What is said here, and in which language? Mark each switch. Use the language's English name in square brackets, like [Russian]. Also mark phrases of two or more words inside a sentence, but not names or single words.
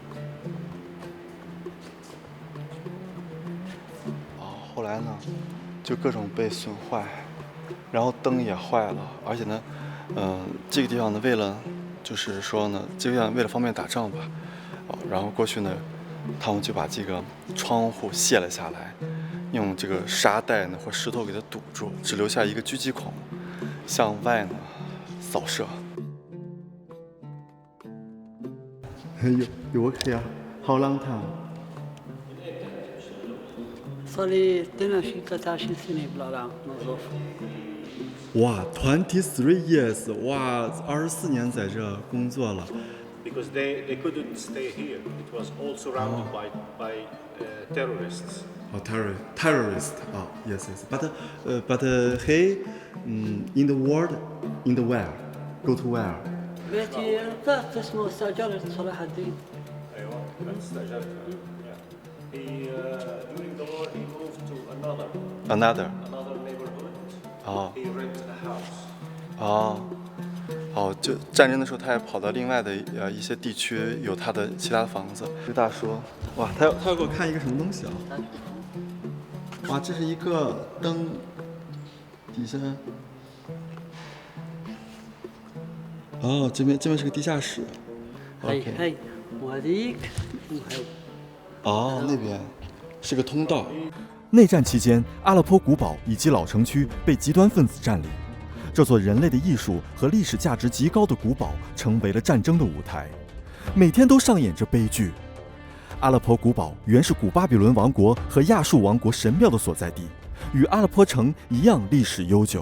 [Chinese] 后来呢，就各种被损坏，然后灯也坏了，而且呢，这个地方呢，为了就是说呢，这个地方为了方便打仗吧，然后过去呢，他们就把这个窗户卸了下来。用这个沙袋呢或石头给它堵住，只留下一个狙击孔，向外呢扫射。 [English] You work here? How long time? [Arabic] صار لي 22 سنة بالعراق موظف. [Chinese] 哇 ，23 years， 哇，24年在这工作了。 [English] Because they couldn't stay here. It was all surrounded by terrorists. Oh, terrorist. Oh, yes. But he, in the world, in the where? Go to where? [Arabic] بيتي رفقت اسمه استأجرت صلاح الدين. أيوة، استأجرتها. [English] He during the war he moved to another neighborhood. Oh. He rented a house. [Chinese] 就战争的时候，他也跑到另外的一些地区，有他的其他的房子。这大叔，哇，他要给我看一个什么东西啊？哇，这是一个灯，底下，这边是个地下室。 [Arabic] هي وهذيك وهي. [Chinese] 那边是个通道。内战期间，阿勒颇古堡以及老城区被极端分子占领。这座人类的艺术和历史价值极高的古堡成为了战争的舞台，每天都上演着悲剧。阿勒颇古堡原是古巴比伦王国和亚述王国神庙的所在地，与阿勒颇城一样历史悠久。